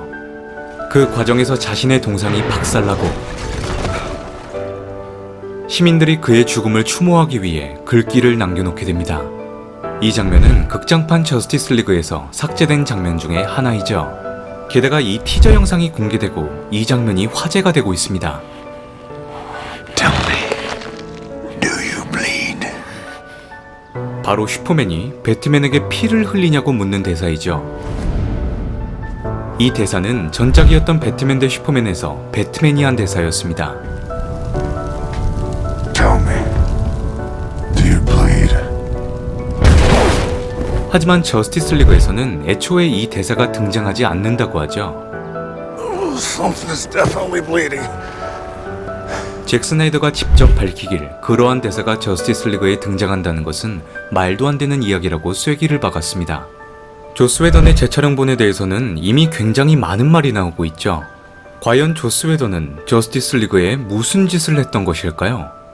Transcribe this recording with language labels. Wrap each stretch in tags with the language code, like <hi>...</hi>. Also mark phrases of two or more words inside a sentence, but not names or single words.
<ko>그 과정에서 자신의 동상이 박살나고 시민들이 그의 죽음을 추모하기 위해 글귀를 남겨놓게 됩니다. 이 장면은 극장판 저스티스 리그에서 삭제된 장면 중에 하나이죠. 게다가 이 티저 영상이 공개되고 이 장면이 화제가 되고 있습니다.</ko> <en>Tell me, do you bleed?</en> <ko>바로 슈퍼맨이 배트맨에게 피를 흘리냐고 묻는 대사이죠. 이 대사는 전작이었던 배트맨 대 슈퍼맨에서 배트맨이 한 대사였습니다.</ko> <en>Tell me, do you bleed?</en> <ko>하지만 저스티스 리그에서는 애초에 이 대사가 등장하지 않는다고 하죠.</ko> <en>Something is definitely bleeding.</en> <ko>잭 스나이더가 직접 밝히길 그러한 대사가 저스티스 리그에 등장한다는 것은 말도 안 되는 이야기라고 쐐기를 박았습니다. 조스 웨던의 재촬영본에 대해서는 이미 굉장히 많은 말이 나오고 있죠. 과연 조스 웨던은 저스티스 리그에 무슨 짓을 했던 것일까요?</ko>